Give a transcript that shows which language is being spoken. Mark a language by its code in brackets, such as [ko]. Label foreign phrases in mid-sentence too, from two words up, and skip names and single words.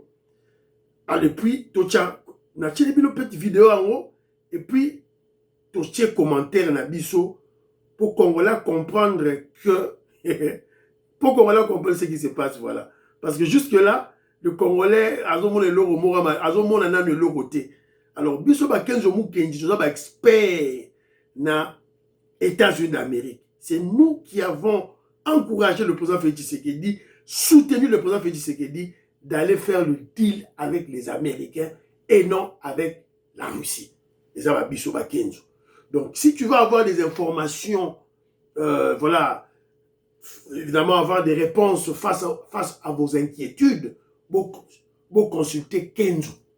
[fr] Et puis, nous avons une petite vidéo en haut. Et puis, nous avons un commentaire pour qu'on puisse comprendre que. Pour qu'on puisse comprendre ce qui se passe. Voilà. Parce que jusque-là, le Congolais a le leur côté. [ln] Alors, biso ba kenzo mukenji, [fr] nous sommes experts dans les États-Unis d'Amérique. C'est nous qui avons encouragé le président Félix Tshisekedi, soutenu le président Félix Tshisekedi d'aller faire le deal avec les Américains et non avec la Russie. Donc, si tu veux avoir des informations, voilà, évidemment avoir des réponses face à vos inquiétudes, vous consultez Kenzo.